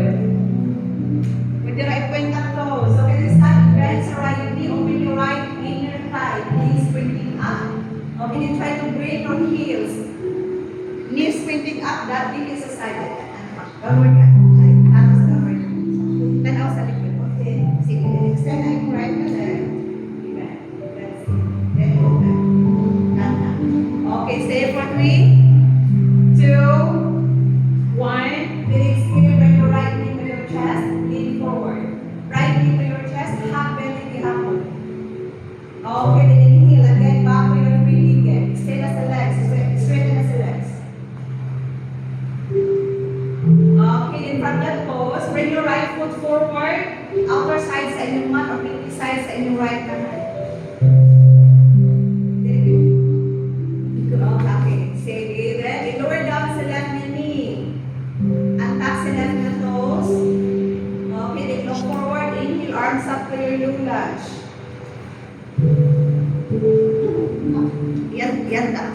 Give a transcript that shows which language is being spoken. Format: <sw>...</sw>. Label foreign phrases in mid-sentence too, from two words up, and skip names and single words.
<en>With the right point of toes. So when you start, bend your right knee, open your right inner thigh. Knees pointing up. Okay, then try to bring your heels. Knees pointing up, that knee is aside. Downward ka. Like, hands downward. Then out</en> <hil>sa likod.</hil> <en>Okay, sige. Extend ang right leg. Bend. That's it. Then open. Okay, stay for 3, 2, 1. Then exhale, bring your right knee to your chest. Lean forward. Right knee to your chest. Half bend in the upward. Okay, then inhale again. Back to your free leg. Extend as the legs. Straighten as the legs. Okay, then from that pose, bring your right foot forward. Outer side</en> <hil>sa inyong</hil> <en>mat or pinky side</en> <hil>sa inyong</hil> <en>right hand. Okay, sige. Then, lower down sa left knee.</en> <hil>Untap sa left na toes. Okay, then look forward.</hil> <en>Inhale, arms up to your lunge. Yan that.</en>